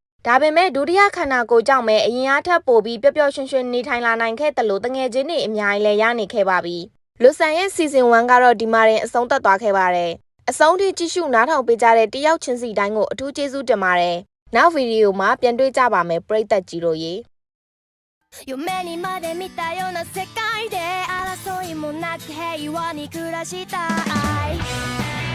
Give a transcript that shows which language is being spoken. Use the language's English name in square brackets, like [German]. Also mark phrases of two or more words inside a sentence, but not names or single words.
[Burmese] ဒါပေမဲ့ဒုတိယခန္ဓာကိုယ်ကြောင့်ပဲအရင်အားထပ်ပိုပြီးပျော့ပျော့ရွှင်ရွှင်နေထိုင်လာနိုင်ခဲ့တယ်လို့တငယ်ချင်းတွေအများကြီးလည်းရနေခဲ့ပါပြီ။လူဆန်ရဲ့ season 1ကတော့ဒီမှာတင်အဆုံးသတ်သွားခဲ့ပါတယ်။အဆုံးထိကြည့်ရှုနားထောင်ပေးကြတဲ့တယောက်ချင်းစီတိုင်းကိုအထူးကျေးဇူးတင်ပါတယ်။နောက်ဗီဒီယိုမှာပြန်တွေ့ကြပါမယ်ပရိသတ်ကြီးတို့ရေ [Japanese] 夢にまで見たような世界で争いもなく平和に暮らしたい